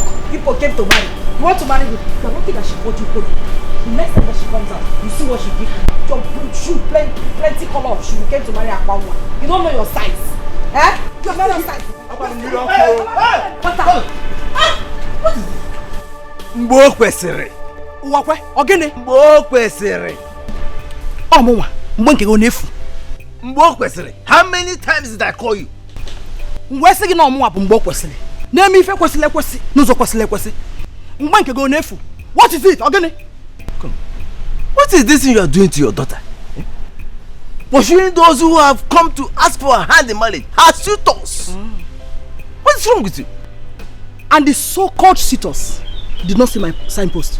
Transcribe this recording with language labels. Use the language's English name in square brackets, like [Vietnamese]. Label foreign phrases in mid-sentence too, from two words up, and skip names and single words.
[English] People came to marry. You want to marry you. You're lucky that she bought you clothes. The next time that she comes out, you see what she gives you. Your blue shoe, plenty color of shoe. You came to marry Akwanwa. You don't know your size. Eh? You don't know your size. What is it? [Igbo] Mbo kwesịrị. Uwakwe, ogene. Mbo kwesịrị. Omonwa, mbo nke go nefu. Mbo kwesịrị. [English] How many times did I call you? [Igbo] Mgbe sị gị na ọmụnwa bụ mgbe kwesịrị. Na-eme ife kwesịrị ekwesị, n'ụzọ kwesịrị ekwesị. Mgbe nke go nefu. [English] What is it, [Igbo] ogene? [English] Come. What is this thing you are doing to your daughter? Pursuing those who have come to ask for a hand in marriage, her suitors. What is wrong with you? And the so-called suitors did not see my signpost.